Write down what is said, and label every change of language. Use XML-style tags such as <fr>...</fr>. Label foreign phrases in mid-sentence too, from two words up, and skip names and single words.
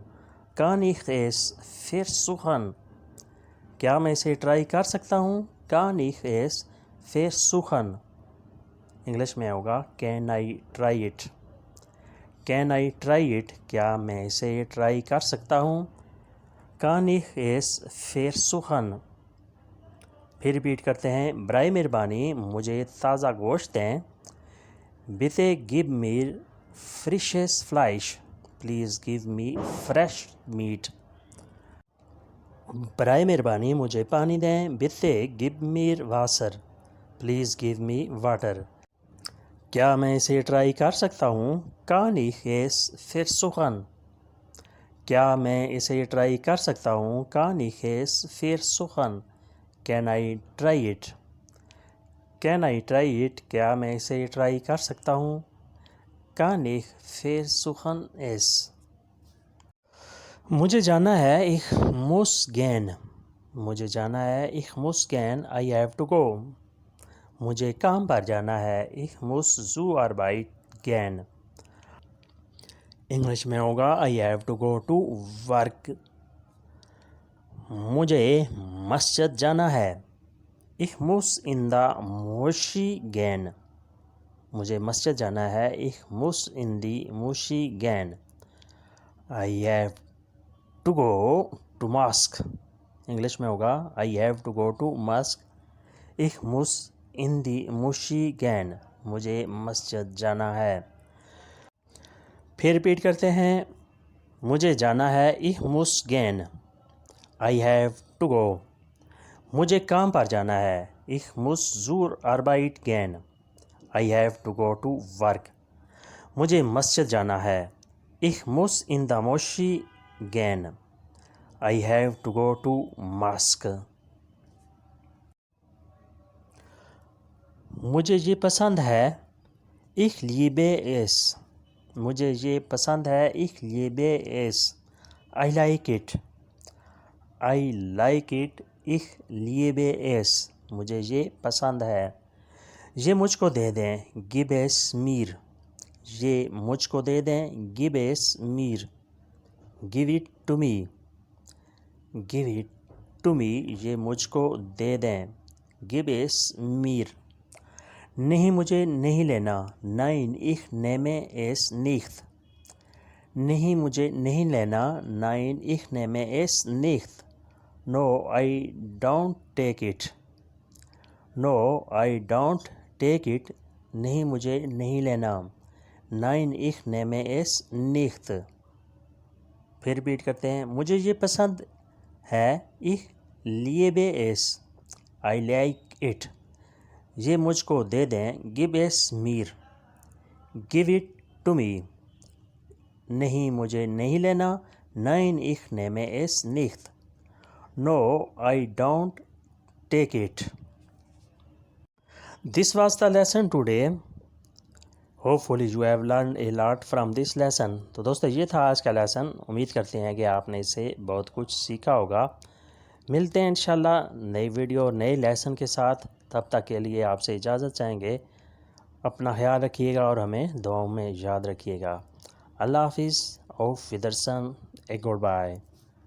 <de>Kann ich es versuchen?</de> <ur>کیا میں اسے ٹرائی کر سکتا ہوں.</ur> <de>Kann ich es versuchen?</de> <ur>انگلش میں ہوگا</ur> <en>Can I try it? Can I try it?</en> <ur>کیا میں اسے ٹرائی کر سکتا ہوں.</ur> <de>Kann ich es versuchen?</de> <ur>پھر ریپیٹ کرتے ہیں. برائے مہربانی مجھے تازہ گوشت دیں.</ur> <de>Bitte gib mir frisches Fleisch.</de> <en>Please give me fresh meat.</en> <ur>برائے مہربانی مجھے پانی دیں.</ur> <de>Bitte gib mir Wasser.</de> <en>Please give me water.</en> <ur>کیا میں اسے ٹرائی کر سکتا ہوں؟</ur> <de>Kann ich es versuchen؟</de> <ur>کیا میں اسے ٹرائی کر سکتا ہوں؟</ur> <de>Kann ich es versuchen؟</de> <en>Can I try it؟ Can I try it؟</en> <ur>کیا میں اسے ٹرائی کر سکتا ہوں؟</ur> <de>Kann ich versuchen es؟</de> <ur>مجھے جانا ہے</ur> <de>ich muss gehen۔</de> <ur>مجھے جانا ہے</ur> <de>ich muss gehen،</de> <en>I have to go۔</en> <ur>مجھے کام پر جانا ہے</ur> <de>ich muss zur Arbeit gehen۔</de> <ur>انگلش میں ہوگا</ur> <en>I have to go to work۔</en> <ur>مجھے مسجد جانا ہے</ur> <de>ich muss</de> <en>in the</en> <de>Moschee gehen۔</de> <ur>مجھے مسجد جانا ہے</ur> <de>ich muss in die Moschee gehen۔</de> <en>I have to go to mosque۔</en> <ur>انگلش میں ہوگا</ur> <en>I have to go to mosque،</en> <de>ich muss in die Moschee gehen۔</de> <ur>مجھے مسجد جانا ہے۔ پھر ریپیٹ کرتے ہیں، مجھے جانا ہے</ur> <de>ich muss gehen،</de> <en>I have to go۔</en> <ur>مجھے کام پر جانا ہے</ur> <de>ich muss zur Arbeit gehen،</de> <en>I have to go to work۔</en> <ur>مجھے مسجد جانا ہے</ur> <de>ich muss</de> <en>in the</en> <de>Moschee gehen،</de> <en>I have to go to mosque۔</en> <ur>مجھے یہ پسند ہے</ur> <de>ich liebe es۔</de> <ur>مجھے یہ پسند ہے</ur> <de>ich liebe es،</de> <en>I like it، I like it،</en> <de>ich liebe es۔</de> <ur>مجھے یہ پسند ہے۔ یہ مجھ کو دے دیں</ur> <de>gib es mir۔</de> <ur>یہ مجھ کو دے دیں</ur> <de>gib es mir،</de> <en>give it to me، give it to me۔</en> <ur>یہ مجھ کو دے دیں</ur> <de>gib es mir۔</de> <ur>نہیں مجھے نہیں لینا</ur> <de>nein ich nehme es nicht۔</de> <ur>نہیں مجھے نہیں لینا</ur> <de>nein ich nehme es nicht۔</de> <en>No I don't take it، no I don't take it۔</en> <ur>نہیں مجھے نہیں لینا</ur> <en>nein ich nehme es nicht۔</en> <ur>پھر ریپیٹ کرتے ہیں، مجھے یہ پسند ہے</ur> <de>ich liebe es،</de> <en>I like it۔</en> <ur>یہ مجھ کو دے دیں</ur> <de>gib es mir،</de> <en>give it to me۔</en> <ur>نہیں مجھے نہیں لینا</ur> <de>nein ich nehme es nicht۔ No I don't take it۔</de> <en>This was the lesson today۔ Hopefully you have learned a lot from this lesson۔</en> <ur>تو دوستو یہ تھا آج کا لیسن۔ امید کرتے ہیں کہ آپ نے اس سے بہت کچھ سیکھا ہوگا۔ ملتے ہیں انشاءاللہ نئی ویڈیو اور نئے لیسن کے ساتھ۔ تب تک کے لیے آپ سے اجازت چاہیں گے۔ اپنا خیال رکھیے گا اور ہمیں دعاؤں میں یاد رکھیے گا۔ اللہ حافظ،</ur> <de>auf Wiedersehen،</de> <en>Good bye.</en>